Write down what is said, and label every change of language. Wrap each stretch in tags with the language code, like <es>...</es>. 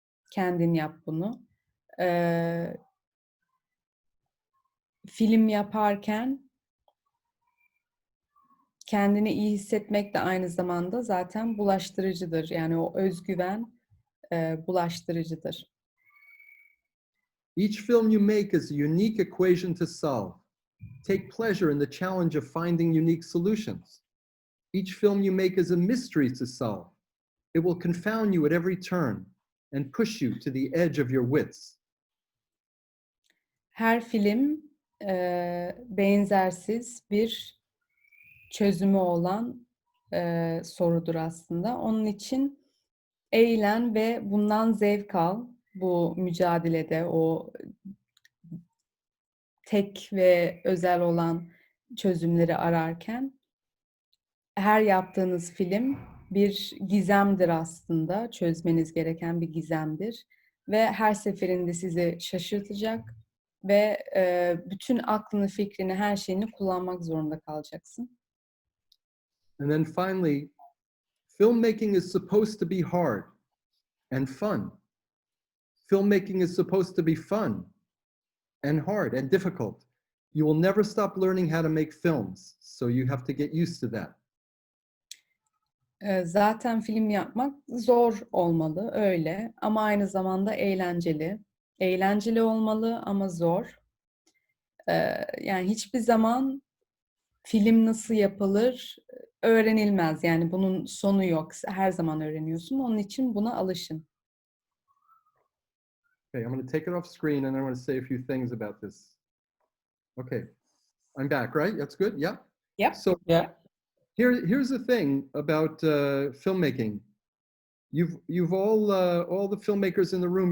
<tr>Kendin yap bunu. Film yaparken kendini iyi hissetmek de aynı zamanda zaten bulaştırıcıdır. Yani o özgüven bulaştırıcıdır.</tr> <en>Each film you make is a unique equation to solve. Take pleasure in the challenge of finding unique solutions. Each film you make is a mystery to solve. It will confound you at every turn and push you to the edge of your wits.</en> <tr>Her film benzersiz bir çözümü olan sorudur aslında. Onun için eğlen ve bundan zevk al. Bu mücadelede o tek ve özel olan çözümleri ararken her yaptığınız film bir gizemdir aslında. Çözmeniz gereken bir gizemdir. Ve her seferinde sizi şaşırtacak ve bütün aklını, fikrini, her şeyini kullanmak zorunda kalacaksın.</tr> <en>And then finally, filmmaking is supposed to be hard and fun. Filmmaking is supposed to be fun and hard and difficult. You will never stop learning how to make films, so you have to get used to that.</en> <tr>Zaten film yapmak zor olmalı, öyle. Ama aynı zamanda eğlenceli. Eğlenceli olmalı ama zor. Yani hiçbir zaman film nasıl yapılır öğrenilmez. Yani bunun sonu yok. Her zaman öğreniyorsun. Onun için buna alışın.</tr> <en>Okay, I'm going to take it off screen and I want to say a few things about this. Okay, I'm back, right? That's good. Yeah. Yep. So Yeah. here's the thing about filmmaking. You've all the filmmakers in the room.</en>